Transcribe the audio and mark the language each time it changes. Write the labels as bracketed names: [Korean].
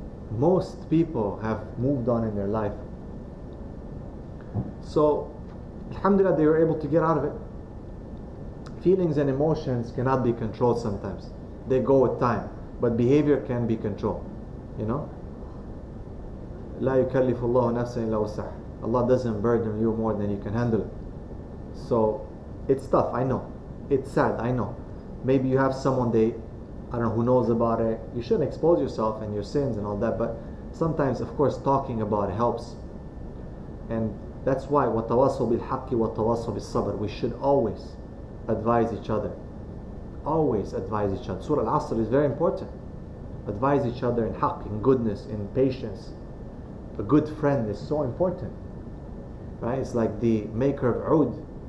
[English] Most people have moved on in their life So, alhamdulillah, they were able to get out of it. Feelings and emotions cannot be controlled sometimes. They go with time. But behavior can be controlled. You know? [Arabic] لا يكلف الله نفسا إلا وسعها. [English] Allah doesn't burden you more than you can handle it. So, it's tough, I know. It's sad, I know. Maybe you have someone I don't know, who knows about it. You shouldn't expose yourself and your sins and all that, but sometimes, of course, talking about it helps. And that's why [Arabic] وَتَوَصَّوا بِالْحَقِّ وَتَوَصَّوا بِالصَّبْرِ. [English] We should always advise each other. Always advise each other. Surah Al-Asr is very important. Advise each other in haqq, in goodness, in patience. A good friend is so important. Right? It's like the maker of oud.